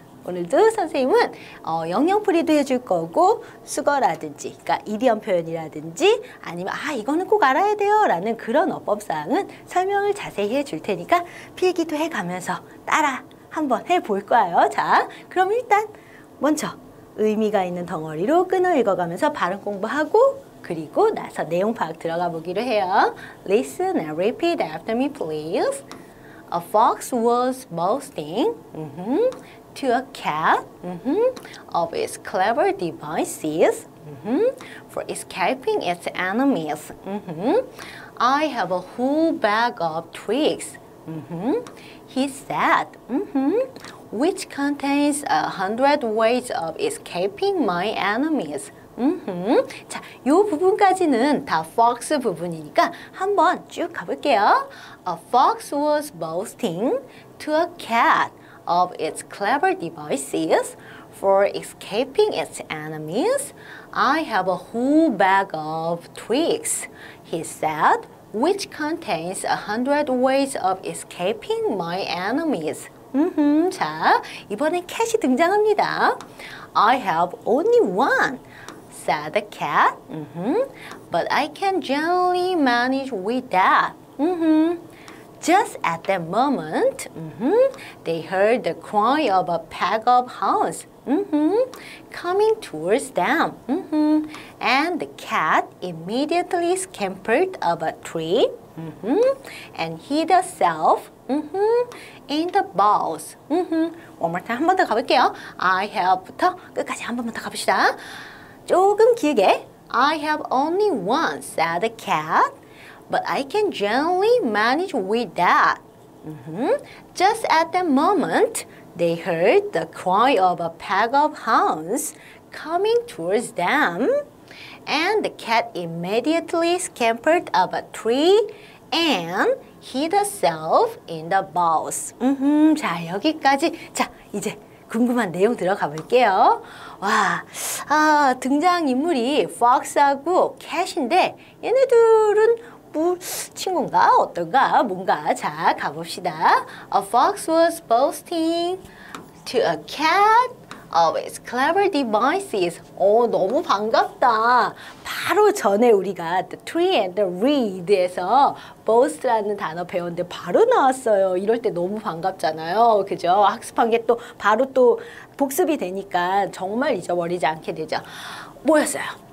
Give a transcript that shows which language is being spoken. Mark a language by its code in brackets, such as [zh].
[ko] 오늘도 선생님은 영영풀이도 해줄 거고 수거라든지 그러니까 이디엄 표현이라든지 아니면 이거는 꼭 알아야 돼요 라는 그런 어법사항은 설명을 자세히 해줄 테니까 필기도 해가면서 따라 한번 해볼 거예요. 자, 그럼 일단 먼저 의미가 있는 덩어리로 끈을 읽어가면서 발음 공부하고 그리고 나서 내용 파악 들어가 보기로 해요. [en] Listen and repeat after me please. A fox was boasting to a cat of its clever devices for escaping its enemies. I have a whole bag of tricks, he said, which contains 100 ways of escaping my enemies. [ko] 자, 요 부분까지는 다 fox 부분이니까 한번 쭉 가볼게요. [en] A fox was boasting to a cat of its clever devices for escaping its enemies. I have a whole bag of tricks, he said, which contains 100 ways of escaping my enemies. [ko] 자, 이번엔 캣이 등장합니다. [en] I have only one, said the cat, but I can generally manage with that. Just at that moment, they heard the cry of a pack of hounds coming towards them. And the cat immediately scampered up a tree and hid herself in the boughs. One more time, [ko] 한 번 더 가볼게요. I have부터 끝까지 한 번만 더 가봅시다. 조금 길게. [en] I have only one, said the cat. But I can generally manage with that. Just at that moment, they heard the cry of a pack of hounds coming towards them, and the cat immediately scampered up a tree and hid herself in the boughs. [ko] 자, 여기까지. 자, 이제 궁금한 내용 들어가 볼게요. 와, 등장인물이 Fox하고 Cat인데 얘네들은 친구인가? 어떤가? 뭔가? 자, 가봅시다. [en] A fox was boasting to a cat of its clever devices. [ko] 너무 반갑다. 바로 전에 우리가 the tree and the reed에서 boast라는 단어 배웠는데 바로 나왔어요. 이럴 때 너무 반갑잖아요. 그죠? 학습한 게 또 바로 또 복습이 되니까 정말 잊어버리지 않게 되죠. 뭐였어요?